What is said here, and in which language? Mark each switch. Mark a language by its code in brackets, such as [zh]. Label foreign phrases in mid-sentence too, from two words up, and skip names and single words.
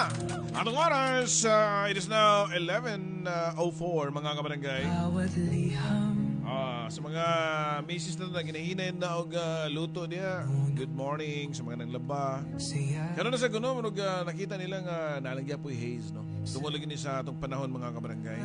[tl] Anong oras? [en] It is now 11:04 [ceb] mga kabarangay. Sa mga misis na ginahinay na og luto niya. [en] Good morning [ceb] sa mga nanglaba. Karon na sa kuno murag nakita nila nga nalagya po haze, no. Tungod ni sa atong panahon mga kabarangay.